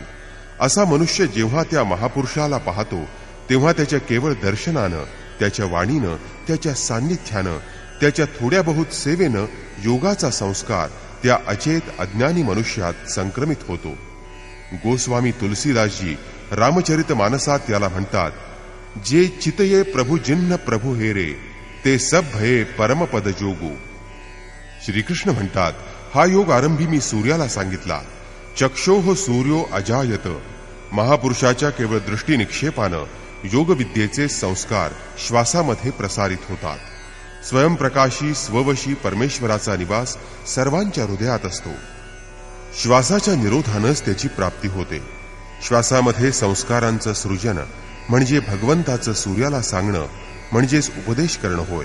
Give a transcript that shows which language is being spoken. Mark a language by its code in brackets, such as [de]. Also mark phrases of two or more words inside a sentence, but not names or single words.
[mr] असा मनुष्य जेव्हा त्या महापुरुषाला पाहतो तेव्हा त्याच्या केवळ दर्शनानं, त्याच्या वाणीनं, त्याच्या सान्निध्यानं, त्याच्या थोड्या बहुत सेवेनं योगाचा संस्कार त्या अचेत अज्ञानी मनुष्यात संक्रमित होतो. गोस्वामी तुलसीदासजी रामचरित मानसात याला म्हणतात, [awa] जे चितये प्रभु जिन्ह प्रभु हेरे ते सब भये परमपद जोगू. [mr] श्रीकृष्ण म्हणतात, हा योग आरंभी मी सूर्याला सांगितला. [sa] चक्षोः सूर्यो अजायत. [mr] महापुरुषाच्या केवळ दृष्टी निक्षेपानं योगविद्येचे संस्कार श्वासामध्ये प्रसारित होतात. स्वयंप्रकाशी स्ववशी परमेश्वराचा निवास सर्वांच्या हृदयात असतो. श्वासाच्या निरोधानंच त्याची प्राप्ती होते. श्वासामध्ये संस्कारांचं सृजन म्हणजे भगवंताचं सूर्याला सांगणं म्हणजेच उपदेश करणं होय.